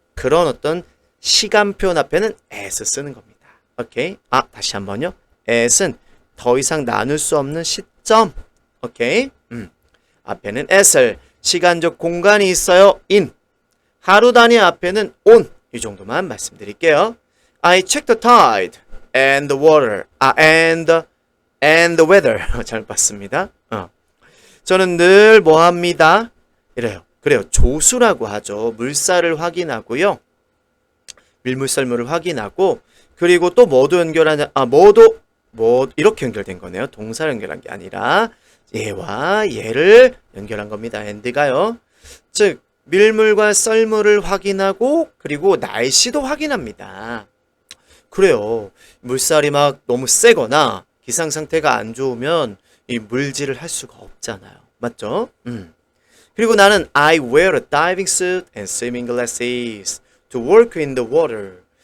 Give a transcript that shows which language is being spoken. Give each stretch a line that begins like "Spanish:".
Korean: 그런 어떤 시간 표현 앞에는 as 쓰는 겁니다. 오케이? 다시 한번요. as는 더 이상 나눌 수 없는 시점. 오케이? 앞에는 as를 시간적 공간이 있어요. in. 하루 단위 앞에는 on. 이 정도만 말씀드릴게요.
English: I check the tide and the water. and the weather.
Korean: 잘못 봤습니다. 저는 늘 뭐 합니다? 이래요. 그래요. 조수라고 하죠. 물살을 확인하고요. 밀물썰물을 확인하고 그리고 또 뭐도 연결하냐? 이렇게 연결된 거네요. 동사를 연결한 게 아니라 얘와 얘를 연결한 겁니다. and가요. 즉 밀물과 썰물을 확인하고 그리고 날씨도 확인합니다. 그래요. 물살이 막 너무 세거나 기상 상태가 안 좋으면 이 물질을 할 수가 없잖아요. 맞죠? 그리고 나는
English: I wear a diving suit and swimming glasses to work in the water.